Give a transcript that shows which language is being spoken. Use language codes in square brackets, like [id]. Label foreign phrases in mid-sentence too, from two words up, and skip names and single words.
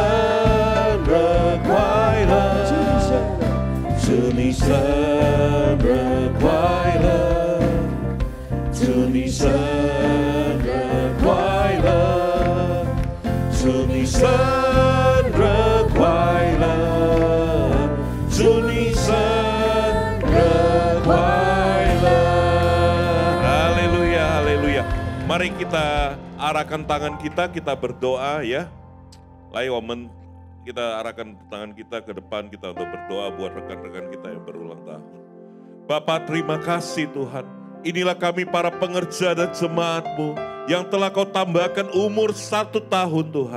[zh] 日快乐，祝你生日快乐，祝你生日快乐，祝你生日快乐，祝你生日快乐。 [id] Haleluya, haleluya. Mari kita arahkan tangan kita berdoa ya. [zh] 来，我们 [id] kita arahkan tangan kita ke depan kita untuk berdoa buat rekan-rekan kita yang berulang tahun. Bapa, terima kasih Tuhan. Inilah kami para pengerja dan jemaat-Mu yang telah Kau tambahkan umur 1 tahun Tuhan.